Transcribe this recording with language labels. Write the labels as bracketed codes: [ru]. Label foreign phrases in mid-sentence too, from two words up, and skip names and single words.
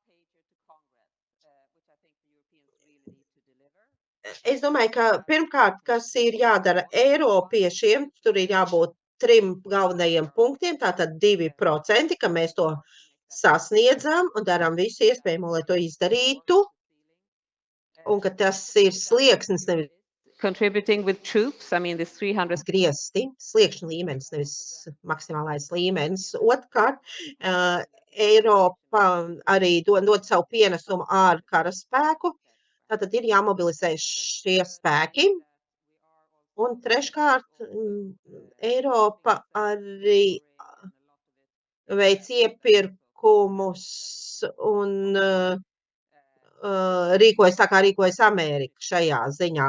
[lv] Es domāju, ka pirmkārt, kas ir jādara Eiropiešiem, tur ir jābūt 3 galvenajiem punktiem, tātad 2%, ka mēs to sasniedzam un darām visu iespējamo, lai to izdarītu. Un ka tas ir slieksnis, nevis [en] Contributing with troops, I mean, this 300 [lv] griezti, sliekšņa līmenis, nevis maksimālais līmenis. Otrkārt, Eiropa arī dod savu pienesumu ar karaspēku, tātad ir jāmobilizē šie spēki. Un treškārt, Eiropa arī veic iepirkumus un rīkojas tā, kā rīkojas Amerika šajā ziņā.